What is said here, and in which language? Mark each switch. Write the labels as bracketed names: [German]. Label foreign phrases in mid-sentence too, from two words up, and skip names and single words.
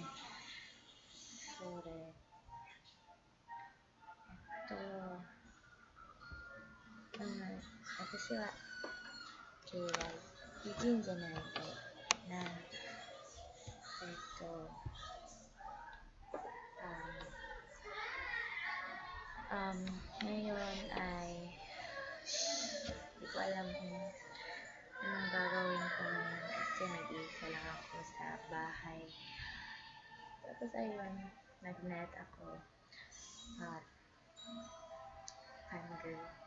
[Japanese] それと、私は今日は美人じゃないとな。 [Filipino] Ngayon ay hindi ko alam kung anong gagawin ko ngayon kasi nag-iisa lang ako sa bahay. Tapos ayun, nag-net ako at fangirl.